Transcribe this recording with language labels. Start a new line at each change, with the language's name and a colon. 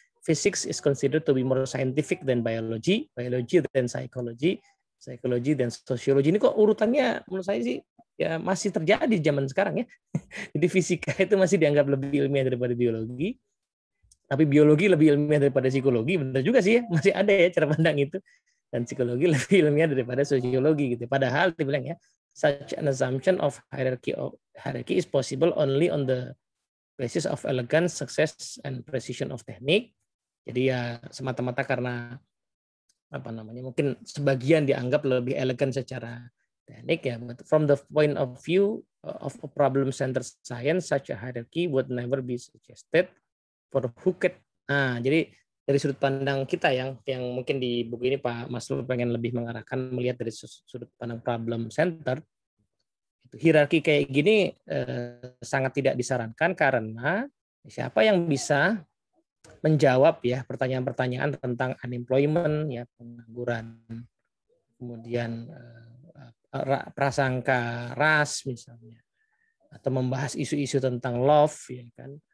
English: Physics is considered to be more scientific than biology, biology than psychology, psychology than sociology.
Indonesian: Ini kok urutannya menurut saya sih ya masih terjadi di zaman sekarang ya. Jadi fisika itu masih dianggap lebih ilmiah daripada biologi. Tapi biologi lebih ilmiah daripada psikologi, benar juga sih ya, masih ada ya cara pandang itu. Dan psikologi lebih ilmiah daripada sosiologi gitu. Padahal dibilang ya,
English: such an assumption of hierarchy is possible only on the basis of elegance, success, and precision of technique.
Indonesian: Jadi ya semata-mata karena mungkin sebagian dianggap lebih elegan secara teknik ya.
English: But from the point of view of a problem-centered science, such a hierarchy would never be suggested. For who could,
Indonesian: jadi dari sudut pandang kita yang mungkin di buku ini Pak Maslo pengen lebih mengarahkan melihat dari sudut pandang problem center, itu hierarki kayak gini sangat tidak disarankan karena siapa yang bisa menjawab ya pertanyaan-pertanyaan tentang unemployment ya, pengangguran, kemudian prasangka ras misalnya, atau membahas isu-isu tentang love ya kan.